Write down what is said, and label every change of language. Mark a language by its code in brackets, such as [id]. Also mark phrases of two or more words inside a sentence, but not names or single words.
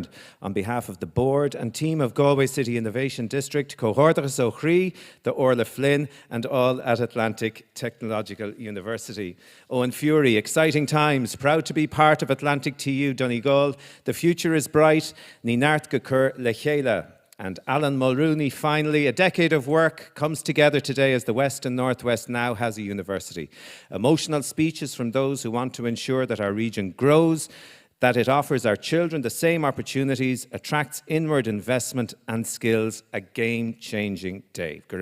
[en] On behalf of the board and team of Galway City Innovation District, [ga] Comhghairdeas Ó Chroí, the Orla Flynn, [en] and all at Atlantic Technological University. Owen Fury, exciting times, proud to be part of Atlantic TU Donegal. The future is bright, [ga] ní neart go cur le chéile. [en] And Alan Mulrooney, finally, a decade of work comes together today as the West and Northwest now has a university. Emotional speeches from those who want to ensure that our region grows, that it offers our children the same opportunities, attracts inward investment and skills, a game-changing day.